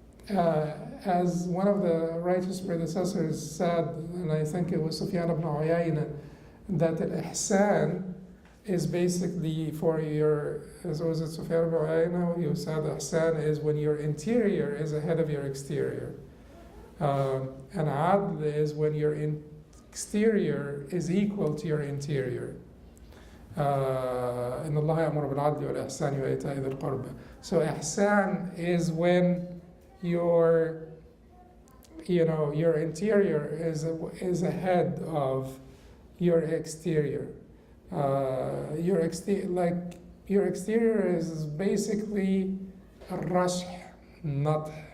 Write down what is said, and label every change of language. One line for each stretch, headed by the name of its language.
English: as one of the righteous predecessors said, and I think it was Sufyan ibn Uyayna, that al-ihsan is basically for your, as was it Sufyan ibn Uyayna, you said ihsan is when your interior is ahead of your exterior. And adl is when your exterior is equal to your interior.
Arabic: إن الله يأمر بالعدل والإحسان وإيتاء ذي القربى.
English: So ihsan is when your interior is ahead of your exterior. Your exterior is basically a rush, not.